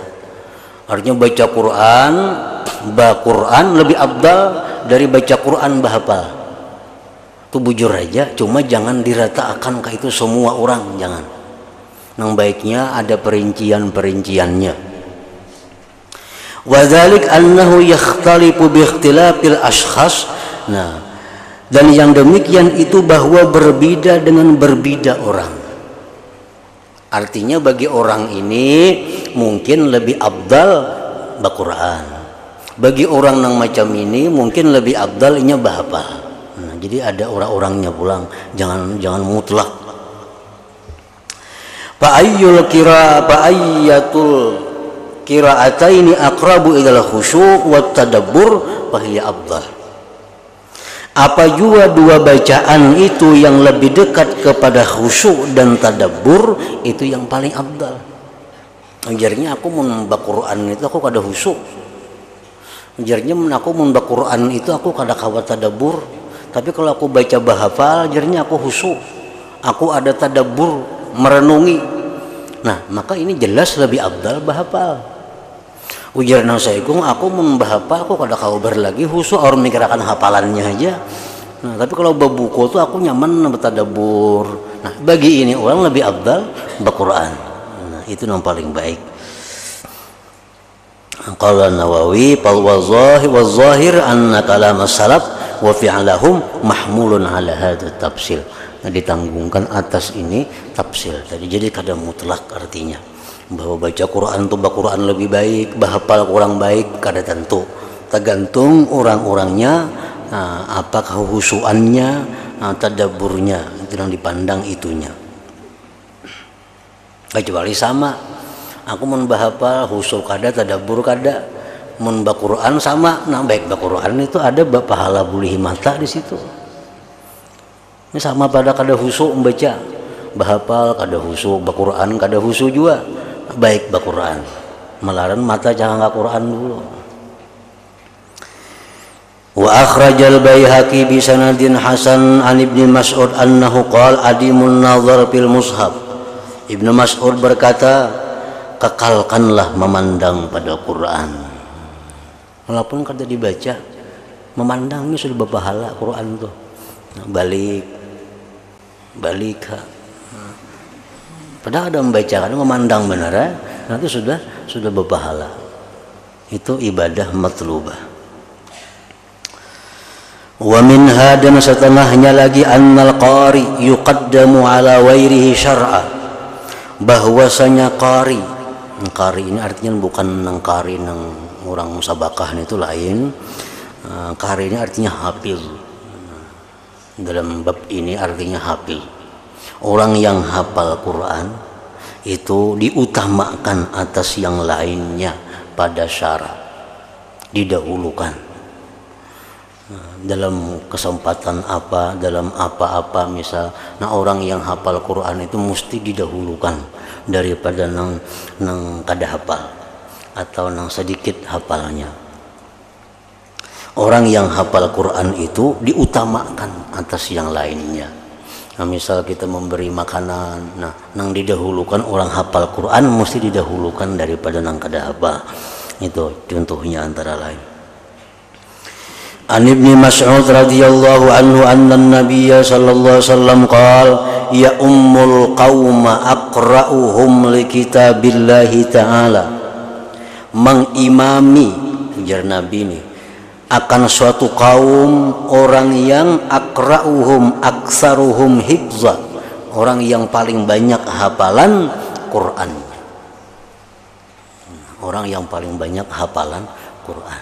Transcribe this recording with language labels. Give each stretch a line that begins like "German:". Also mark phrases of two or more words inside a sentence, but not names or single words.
Banjar: Artinya baca Quran, bak Quran lebih afdal dari baca Quran bahafal. Itu bujur aja, cuma jangan diratakan ke itu semua orang, jangan. Yang baiknya ada perincian-perinciannya.
Arabic: وذلك أنه يختلف باختلاف الأشخاص.
Banjar: Nah, dan yang demikian itu bahwa berbeda dengan berbeda orang. Artinya bagi orang ini mungkin lebih afdal baca Quran. Bagi orang yang macam ini mungkin lebih afdal inya bahafal. Nah, jadi ada orang-orangnya pulang, jangan mutlak.
Arabic: فأي القراءتين أقرب إلى الخشوع والتدبر فهي أفضل.
Banjar: Apa juga dua bacaan itu yang lebih dekat kepada khusyuk dan tadabbur, itu yang paling afdal. Ajarnya aku membaca Quran itu aku kada khusyuk. Ajarnya aku membaca Quran itu aku kada kawa tadabbur. Tapi kalau aku baca bahafal, ajarnya aku khusyuk. Aku ada tadabbur, merenungi. Nah, maka ini jelas lebih afdal bahafal. Ujar nasaikum, aku membahapa aku kada kabar lagi khusyuk orang mikirkan hafalannya aja. Nah, tapi kalau babuku tuh aku nyaman bertadabbur. Nah, bagi ini orang lebih afdal baca Quran. Nah, itu yang paling baik.
Arabic: قال النووي والظاهر أن كلام السلف وفعلهم محمول على هذا التفصيل.
Banjar: Nah, ditanggungkan atas ini tafsil. Jadi kada mutlak artinya bahwa baca Quran itu Quran lebih baik, bahapal kurang baik, kada tentu. Tergantung orang-orangnya, apa kehusuannya, tadabburnya, itu yang dipandang itunya. Kecuali sama, aku mun bahapal husu kada, tadabbur kada, mun Quran sama, nah baik Quran itu ada pahala bulihi mata di situ. Ini sama pada kada husu membaca, bahapal kada husu, Quran kada husu juga, baik Quran. Malaran mata jangan Quran dulu.
Arabic: وأخرج البيهقي بسند حسن عن ابن مسعود أنه قال أديموا النظر في المصحف.
Banjar: Ibnu Mas'ud berkata, kekalkanlah memandang pada Quran. Walaupun kada dibaca, memandang ini sudah berpahala Quran tuh. Balik padahal ada membaca, kan memandang benar, nanti sudah berpahala. Itu
Arabic: عبادة مطلوبة. ومنها,
Banjar: dan setengahnya lagi,
Arabic: أن القارئ يقدم على غيره شرعا,
Banjar: bahwasanya qari ini artinya bukan nang qari nang orang musabakah, itu lain. Qari ini artinya hafiz. Dalam bab ini artinya hafiz. Orang yang hafal Quran itu diutamakan atas yang lainnya pada syarat, didahulukan. Dalam kesempatan apa, dalam apa-apa misal, nah orang yang hafal Quran itu mesti didahulukan daripada nang kada hafal atau nang sedikit hafalnya. Orang yang hafal Quran itu diutamakan atas yang lainnya. Nah, misal kita memberi makanan, nah nang didahulukan orang hafal Quran mesti didahulukan daripada nang kada hafal. Itu contohnya antara lain.
Arabic: عن ابن مسعود رضي الله عنه أن النبي صلى الله عليه وسلم قال يؤم القوم أقرؤهم لكتاب الله تعالى.
Banjar: Mengimami, ujar Nabi ini, akan suatu kaum orang yang
Arabic: أقرؤهم أكثرهم حفظا,
Banjar: orang yang paling banyak hafalan Quran, orang yang paling banyak hafalan Quran.